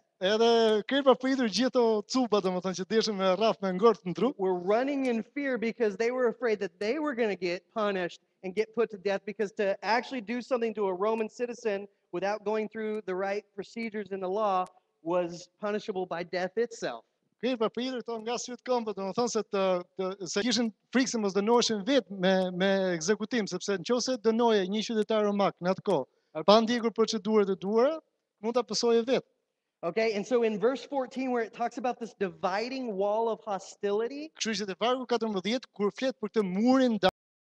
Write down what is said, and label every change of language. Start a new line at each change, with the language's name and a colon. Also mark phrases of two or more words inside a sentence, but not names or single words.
Albanian: Edhe kërë pa pritur gjithë to cupa, domethënë që deshin me rraf me ngort në trup.
English: were running in fear because they were afraid that they were going to get punished and get put to death because to actually do something to a Roman citizen without going through the right procedures in the law was punishable by death itself.
Albanian: Kërë pa pritur to nga syt këmbë, domethënë se kishin frikë se mos dënoheshin vetë me ekzekutim, sepse nëse dënoje një qytetar romak në atë kohë, pa ndjekur procedurat e duhura, mund ta pësoje vetë.
English: Okay, and so in verse 14 where it talks about this dividing wall of hostility,
Albanian: Kështu që te vargu 14 kur flet për këtë murin